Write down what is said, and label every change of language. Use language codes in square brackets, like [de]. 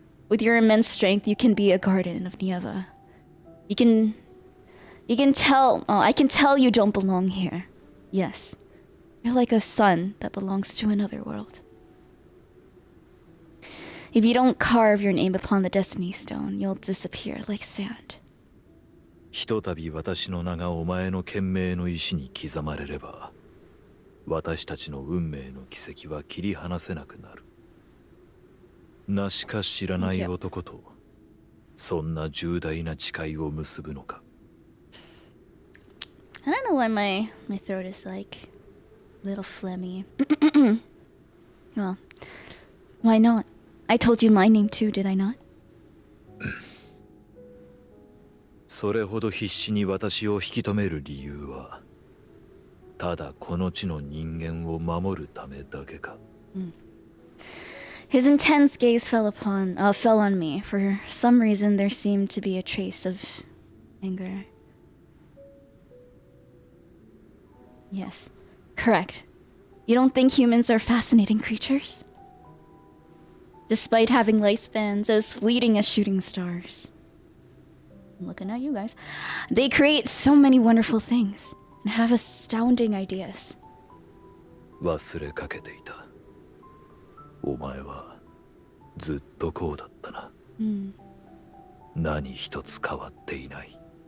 [en] With your immense strength, you can be a guardian of Nieva. You can tell... Oh, I can tell you don't belong here. Yes. You're like a sun that belongs to another world. If you don't carve your name upon the destiny stone, you'll disappear like sand. [ja] ひとたび私の名がお前の懸命の意志に刻まれれば、私たちの運命の軌跡は切り離せなくなる。なしか知らない男と、そんな重大な誓いを結ぶのか。 [en] I don't know why my throat is like a little phlegmy. Well, why not? I told you my name too, did I not? [ja] それほど必死に私を引き止める理由は、ただこの地の人間を守るためだけか。 [en] His intense gaze fell on me. For some reason, there seemed to be a trace of anger. Yes, correct. You don't think humans are fascinating creatures? Despite having lifespans as fleeting as shooting stars. I'm looking at you guys. They create so many wonderful things and have astounding ideas. [ja] 忘れかけていた。お前はずっとこうだったな。何一つ変わっていない。